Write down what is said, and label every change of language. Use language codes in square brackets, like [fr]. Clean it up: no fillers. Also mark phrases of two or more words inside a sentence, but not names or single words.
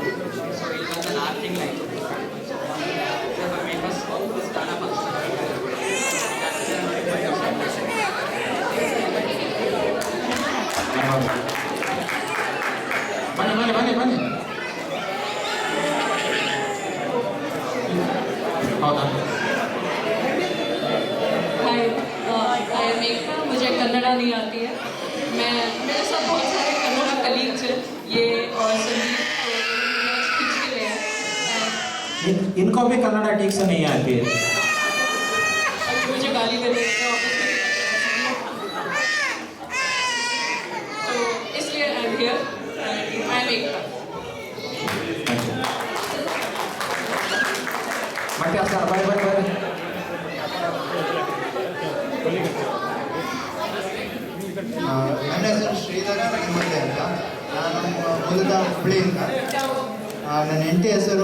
[kn] ಸೊ ಇಲ್ಲಿ ಒಂದು 4 ತಿಂಗಳಾಯಿತು. ಮೆಂಬರ್ಸ್ ಸ್ಥಾನ ಬನ್ನಿ ಬನ್ನಿ ಬನ್ನಿ ಬನ್ನಿ. ಹೌದಾ? [en] Hi, I am Ekta. [hi] मुझे कन्नड़ा नहीं आती है. मेरे साथ बहुत सारे कन्नड़ा कलीग्स हैं, ये और संदीप खींच के गए हैं. इनको भी कन्नड़ा ठीक से नहीं आती है. मुझे गाली दे देते हैं ऑफिस में. तो इसलिए [en] I am here. I am Ekta. [kn] ಮತ್ತೆ ಸರ್ ಬಾಯ್ ಬಾಯ್ ಬಾಯ್. ನನ್ನ ಹೆಸರು ಶ್ರೀಧರ ರಂಗಮಂತೆ ಅಂತ. ನಾನು ಮೂಲತಃ ಹುಬ್ಬಳ್ಳಿಯಿಂದ. ನನ್ನ ಹೆಂಡತಿ ಹೆಸರು.